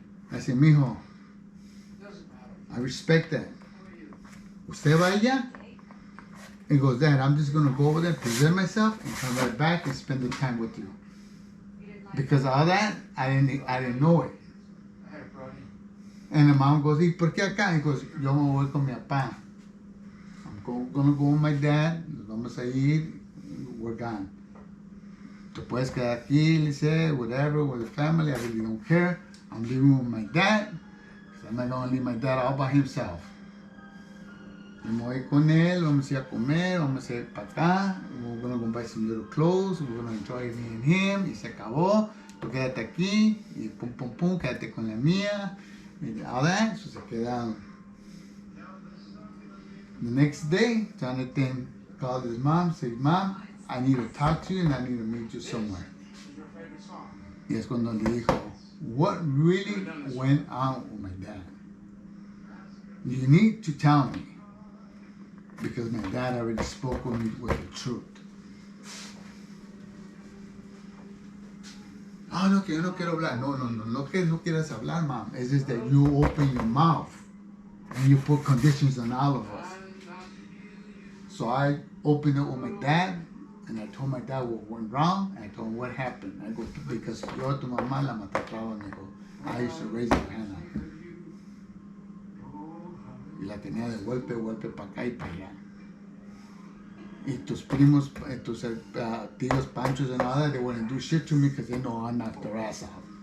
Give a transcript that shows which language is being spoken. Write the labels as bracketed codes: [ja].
[en] I said, mijo, I respect that. [es] ¿Usted va allá? [en] He goes, Dad, I'm just going to go over there, present myself, and come right back and spend the time with you. Because all that, I didn't know it. And the mom goes, [es] ¿y por qué acá? [en] He goes, [es] yo me voy con mi papá. [en] I'm going to go with my dad. [es] Nos vamos a ir. [en] We're gone. [es] Te puedes quedar aquí, le [en] said, whatever, with the family. I really don't care. I'm living with my dad. So I'm not going to leave my dad all by himself. [es] Me voy con él, vamos a ir a comer, vamos a ir para acá. [en] We're going to go buy some little clothes. We're going to enjoy me and him. [es] Y se acabó. Tú quédate aquí. Y pum, quédate con la mía. [en] And all that. So [es] se quedaron. [en] The next day, Jonathan called his mom, said, Mom, I need to talk to you and I need to meet you somewhere. [es] Y es cuando le dijo, [en] what really went on with my dad? You need to tell me. Because my dad already spoke with me with the truth. [es] Oh, no, que yo no quiero hablar. No que no quieras hablar, [en] Mom. It's just that you open your mouth and you put conditions on all of us. So I opened it with my dad, and I told my dad what went wrong, and I told him what happened. I go, because [es] yo tu mamá la maltrataba, me [en] go, I used to raise my hand on her. [es] Y la tenía de golpe para acá y para allá. Y tus primos, tus tíos Panchos [en] and all that, they wouldn't do shit to me because they know I knocked their ass out.